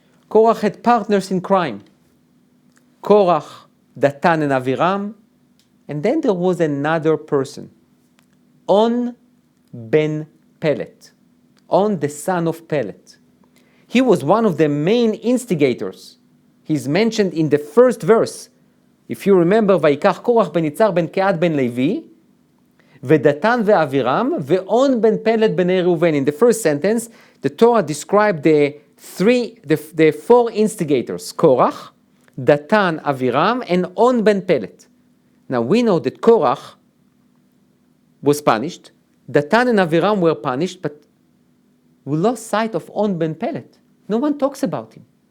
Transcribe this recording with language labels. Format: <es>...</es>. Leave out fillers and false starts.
<en>Korach had partners in crime. Korach, Datan, and Aviram. And then there was another person, On ben Pelet, On the son of Pelet. He was one of the main instigators. He's mentioned in the first verse. If you remember,</en> <he>ויקח קורח בן יצהר בן קהת בן לוי, ודתן ואבירם, ואון בן פלט בני ראובן.</he> <en>In the first sentence, the Torah described the four instigators, Korach, Datan, Aviram, and On ben Pelet. Now we know that Korach was punished, Datan and Aviram were punished, but we lost sight of On ben Pelet. No one talks about him.</en>